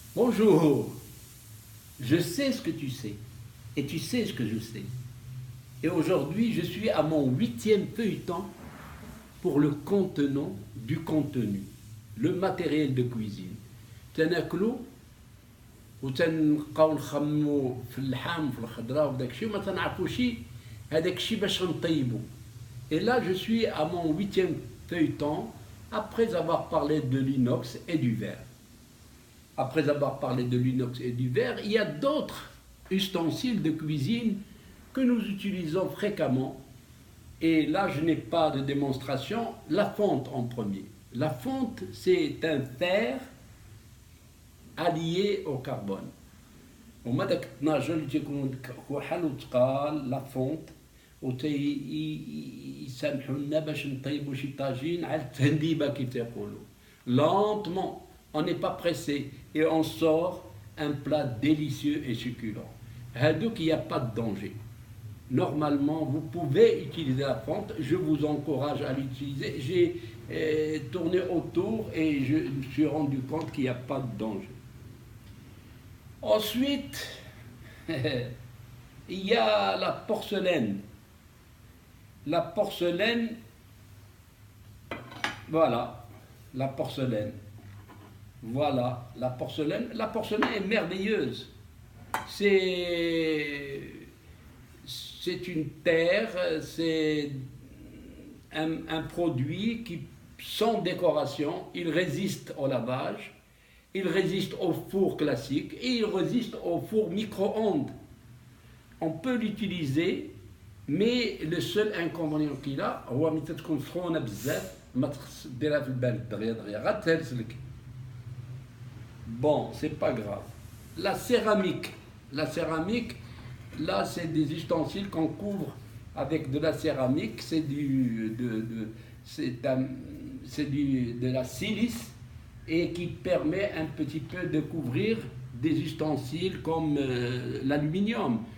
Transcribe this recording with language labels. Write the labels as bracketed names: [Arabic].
[French] Bonjour, je sais ce que tu sais, et tu sais ce que je sais. Et aujourd'hui, je suis à mon 8e feuilleton pour le contenant du contenu, le matériel de cuisine. [Arabic] تناكلو وتنبقاو نخمو في اللحم في الخضره وداك الشيء وما تنعرفوش هذاك الشيء باش نطيبو. [French] Et là, je suis à mon 8e feuilleton après avoir parlé de l'inox et du verre. Après avoir parlé de l'inox et du verre, il y a d'autres ustensiles de cuisine que nous utilisons fréquemment. Et là, je n'ai pas de démonstration. La fonte en premier. La fonte, c'est un fer allié au carbone. [Arabic] وما داك الطناجر اللي تيكون كحل وثقال لا فونت ويسامحوا لنا باش نطيبوا شي طاجين على التهنديبه كيف تيقولوا. [French] Lentement, on n'est pas pressé et on sort un plat délicieux et succulent. Hadouk, il n'y a pas de danger. Normalement, vous pouvez utiliser la fonte. Je vous encourage à l'utiliser. J'ai tourné autour et je me suis rendu compte qu'il n'y a pas de danger. Ensuite, il y a la porcelaine. La porcelaine, voilà, la porcelaine. Voilà, la porcelaine. La porcelaine est merveilleuse. C'est une terre, c'est un produit qui, sans décoration, il résiste au lavage, il résiste au four classique et il résiste au four micro-ondes. On peut l'utiliser, mais le seul inconvénient qu'il a, [Arabic] هو ملي تكون سخونة بزاف ما تخص ديرها في البارد دغيا دغيا غتهرسلك. [French] Bon, c'est pas grave. La céramique, là c'est des ustensiles qu'on couvre avec de la céramique, c'est de la silice et qui permet un petit peu de couvrir des ustensiles comme l'aluminium.